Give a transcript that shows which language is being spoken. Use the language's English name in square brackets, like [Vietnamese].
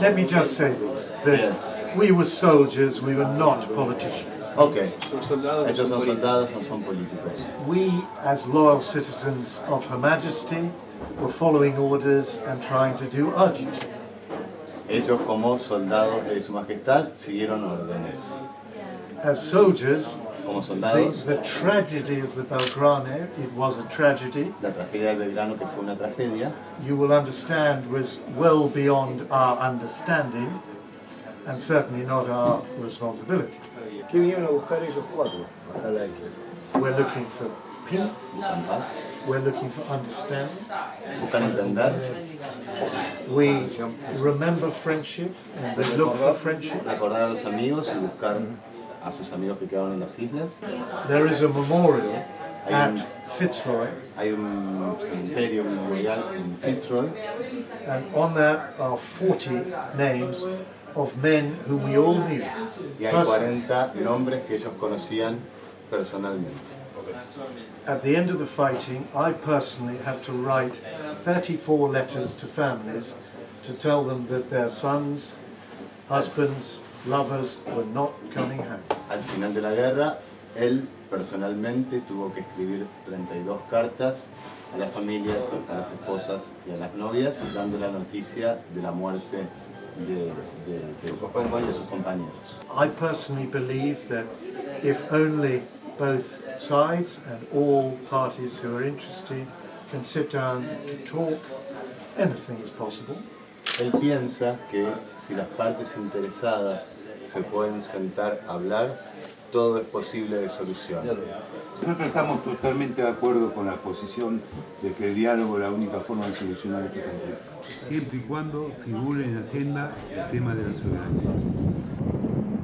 [English] Let me just say this, that we were soldiers, we were not politicians. Okay. [Spanish] Ellos son soldados, no son políticos. [English] We, as loyal citizens of Her Majesty, were following orders and trying to do our duty. [Spanish] Ellos, como soldados de Su Majestad, siguieron órdenes. [English] As soldiers, [Spanish] como soldados, [English] the tragedy of the Belgrano, it was a tragedy. [Spanish] La tragedia del Belgrano, que fue una tragedia, [English] you will understand was well beyond our understanding and certainly not our responsibility. [Spanish] ¿Qué vinieron a buscar ellos 4 acá a la isla? [English] We're looking for peace. We're looking for understanding. [Spanish] Buscan entender. [English] We remember friendship and we look for friendship. [Spanish] Recordar a los amigos y buscar a sus amigos que quedaron en las islas. [English] There is a memorial at Fitzroy. [Spanish] Hay un cementerio memorial en Fitzroy. [English] And on that are 40 names of men whom we all knew. [Spanish] Y hay 40 nombres que ellos conocían personalmente. [English] At the end of the fighting, I personally had to write 34 letters to families to tell them that their sons, husbands, lovers were not coming home. [Spanish] Al final de la guerra, él personalmente tuvo que escribir 32 cartas a las familias, a las esposas y a las novias, dando la noticia de la muerte de sus compañeros. [English] I personally believe that if only both sides and all parties who are interested can sit down to talk, anything is possible. [Spanish] Él piensa que si las partes interesadas se pueden sentar a hablar, todo es posible de solución. Nosotros estamos totalmente de acuerdo con la posición de que el diálogo es la única forma de solucionar este conflicto. Siempre y cuando figure en la agenda el tema de la soberanía.